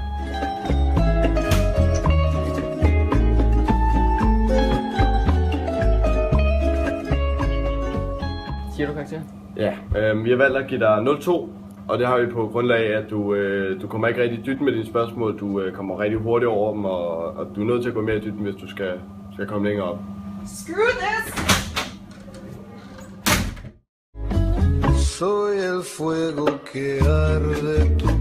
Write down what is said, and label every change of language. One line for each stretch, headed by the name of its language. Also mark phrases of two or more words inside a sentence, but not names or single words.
Danish: Siger du karakter? Ja, vi har valgt at give dig 0,2, og det har vi på grundlag af, at du kommer ikke rigtig i dybden med dine spørgsmål. Du kommer rigtig hurtigt over dem, og du er nødt til at gå mere i dybden, hvis du skal komme længere op.
English: Screw this!
Spanish: Soy el fuego que arde